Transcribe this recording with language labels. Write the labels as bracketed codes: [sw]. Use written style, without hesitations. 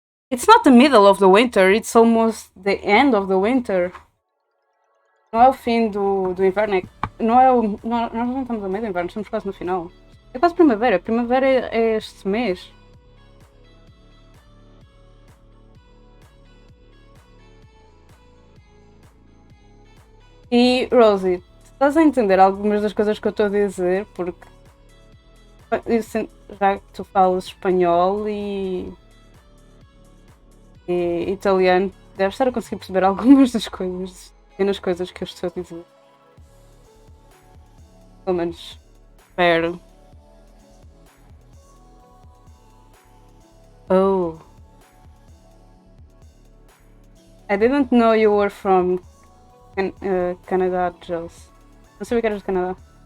[en] It's not the middle of the winter, it's almost the end of the winter. [pt] Não é o fim do inverno, não é o. Nós não estamos no meio do inverno, estamos quase no final. É quase primavera, primavera é este mês. E Rosie, estás a entender algumas das coisas que eu estou a dizer? Porque já que tu falas espanhol e italiano, deves estar a conseguir perceber algumas das coisas, pequenas coisas que eu estou a dizer. Pelo menos espero. Oh. [en] I didn't know you were from Canadá, Jules. [pt] Não sabia que eras de Canadá.